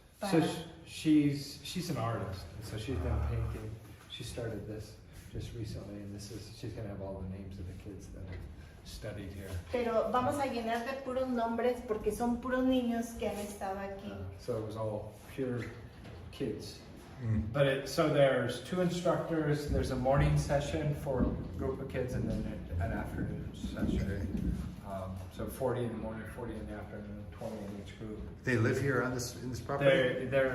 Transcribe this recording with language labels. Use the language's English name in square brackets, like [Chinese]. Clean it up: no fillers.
[English] So she's an artist, and so she's been painting. She started this just recently, and she's gonna have all the names of the kids that have studied here. [Spanish] Pero vamos a llenar de puros nombres porque son puros niños que han estado aquí. [English] So it was all pure kids. But so there's 2 instructors. There's a morning session for a group of kids, and then an afternoon session. So 40 in the morning, 40 in the afternoon, 20 in each group. They live here in this property?